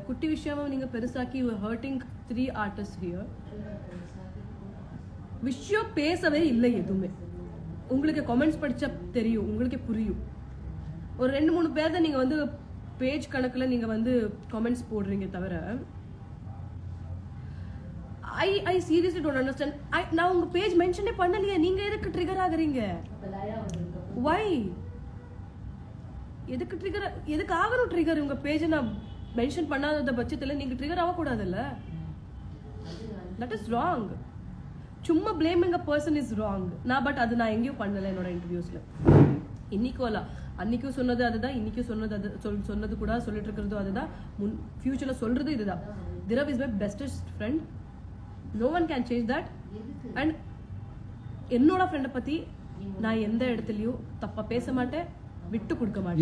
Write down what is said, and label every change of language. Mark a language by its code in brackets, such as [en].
[ta] குட்டி விஷயமா நீங்க பெருசாக்கி [en] you are hurting 3 artists here. [ta] விஷயம் பேசவே இல்லை எதுவுமே. உங்களுக்கு கமெண்ட்ஸ் படிச்சா தெரியும், உங்களுக்கே புரியும். ஒரு 2-3 பேர் தான் நீங்க வந்து பேஜ் கணக்குல நீங்க வந்து கமெண்ட்ஸ் போடுறீங்க தவிர [en] I seriously don't understand. [ta] நான் உங்க பேஜ் மென்ஷனே பண்ணலையே, நீங்க எதுக்கு ட்ரிகர் ஆகுறீங்க? why எதுக்கு ஆகணும் ட்ரிகர்? உங்க பேஜை நான் மென்ஷன் பண்ணாத பட்சத்துல நீங்க ட்ரிகர் ஆகக்கூடாதுல்ல. [en] that is wrong. சும்மா blaming a person is wrong. [ta] But அது நான் எங்கேயும் பண்ணல என்னோட இன்டர்வியூஸ்ல. இன்னைக்கும் இல்ல, அன்னைக்கும் சொன்னது அதுதான், இன்னைக்கும் சொன்னது கூட சொல்லிட்டு இருக்கிறதும் அதுதான், ஃபியூச்சர்ல சொல்றது இதுதான். [en] Dhruv is my bestest friend. No one can change that. [ta] And என்னோட ஃப்ரெண்டை பத்தி நான் எந்த இடத்துலயும் தப்பா பேச மாட்டேன், விட்டு கொடுக்க மாட்டேன்.